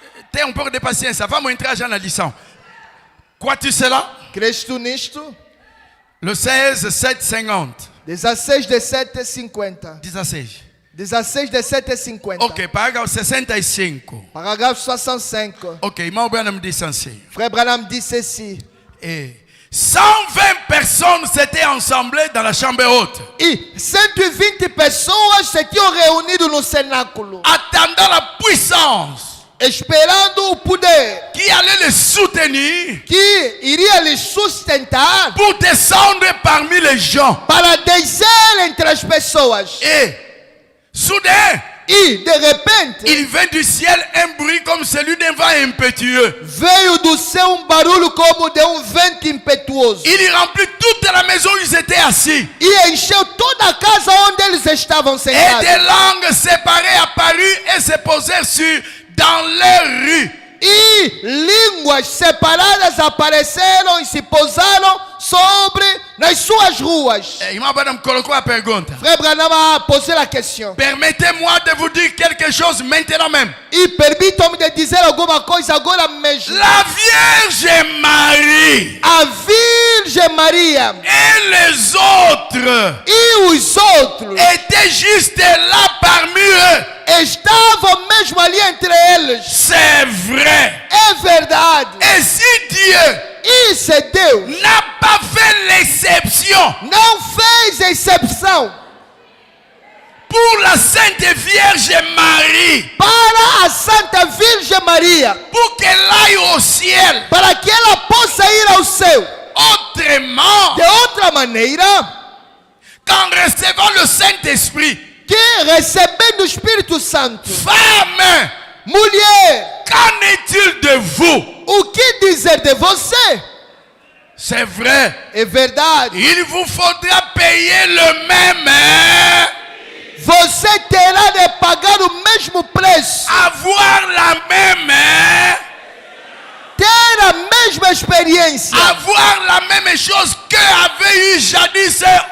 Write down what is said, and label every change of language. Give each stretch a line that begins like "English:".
Portuguese: Tem um pouco de paciência. Vamos entrar já na lição.
French: Vois-tu cela?
Portuguese: Crês tu nisto?
French: Le 16, 7,50. 16:17:50. 16. 16:17:50.
Portuguese: Ok, parágrafo 65. Parágrafo 65. Ok, irmão Branham disse assim.
French: Frère Branham dit ceci. Et 120 personnes s'étaient ensemblées dans la chambre haute,
Portuguese: E 120 pessoas se tinham reunido no cenáculo,
French: attendant la puissance
Portuguese: esperando o poder
French: qui allait les soutenir
Portuguese: que iria lhes sustentar
French: pour descendre parmi les gens.
Portuguese: para descer entre as pessoas.
French: Et soudain,
Portuguese: E, de repente,
French: il vint du ciel un bruit comme celui d'un vent impétueux.
Portuguese: veio do céu barulho como de vento impetuoso.
French: Il remplit toute la maison où ils étaient assis.
Portuguese: E encheu toda a casa onde eles estavam
French: Et
Portuguese: sentados.
French: des langues séparées apparurent et se posèrent dans les rues.
Portuguese: E línguas separadas apareceram e se pousaram sobre nas suas ruas. Irmão Branham colocou a pergunta.
French: Frère Branham a posé la question. Permettez-moi de vous dire quelque chose maintenant même.
Portuguese: E permitam-me de dizer alguma coisa agora mesmo.
French: La Vierge Marie
Portuguese: A Virgem Maria
French: et les autres
Portuguese: e os outros
French: étaient juste là parmi eux.
Portuguese: estavam mesmo ali entre eles.
French: C'est vrai.
Portuguese: É verdade.
French: Et si Dieu
Portuguese: E se Deus
French: n'a pas fait l'exception
Portuguese: não fez exceção
French: pour la Sainte Vierge Marie,
Portuguese: para a Santa Virgem Maria,
French: pour qu'elle aille au ciel,
Portuguese: para que ela possa ir ao céu,
French: autrement,
Portuguese: de outra maneira,
French: qu'en recevant le Saint-Esprit,
Portuguese: que recebendo o Espírito Santo,
French: femme,
Portuguese: mulher,
French: qu'en est-il de vous?
Portuguese: o que dizer de você?
French: C'est vrai.
Portuguese: É verdade.
French: Il vous faudra payer le même,
Portuguese: Você terá de pagar o mesmo preço,
French: avoir la même,
Portuguese: ter a mesma experiência,
French: avoir la même chose que avait eu jadis